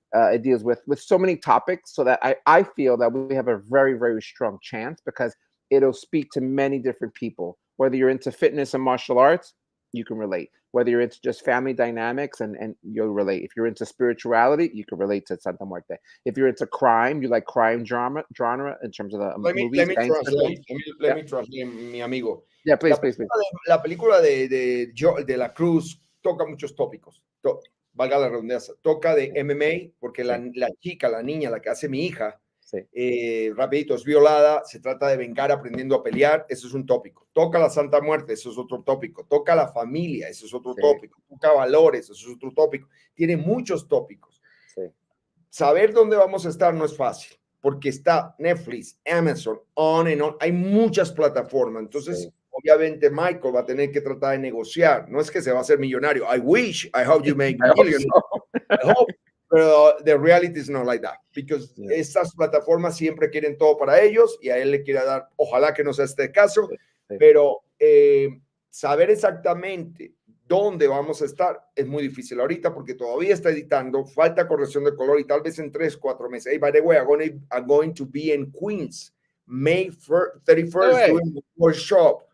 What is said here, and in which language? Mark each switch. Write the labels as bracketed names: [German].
[English] It deals with so many topics, so that I feel that we have a very, very strong chance, because it'll speak to many different people. Whether you're into fitness and martial arts, you can relate. Whether you're into just family dynamics, and you'll relate. If you're into spirituality, you can relate to Santa Muerte. If you're into crime, you like crime genre in terms of the movies. Let me translate, [Spanish] mi amigo. [English] Yeah, please. [Spanish] La película de La Cruz toca muchos tópicos. Valga la redundancia. Toca de MMA, porque la chica, la niña, la que hace mi hija, rapidito, es violada, se trata de vengar aprendiendo a pelear, eso es un tópico. Toca la Santa Muerte, eso es otro tópico. Toca la familia, eso es otro tópico. Toca valores, eso es otro tópico. Tiene muchos tópicos. Saber dónde vamos a estar no es fácil, porque está Netflix, Amazon, [English] on and on. [Spanish] Hay muchas plataformas. Entonces, obviamente, Michael va a tener que tratar de negociar. No es que se va a hacer millonario. [English] I hope you make millions. I hope. [Spanish] Pero [English] the reality is not like that, because [Spanish] estas plataformas siempre quieren todo para ellos, y a él le quiere dar, ojalá que no sea este caso, pero saber exactamente dónde vamos a estar es muy difícil ahorita, porque todavía está editando, falta corrección de color, y tal vez en 3-4 meses. [English] Hey, by the way, I'm going to be in Queens, May 31st, doing the workshop.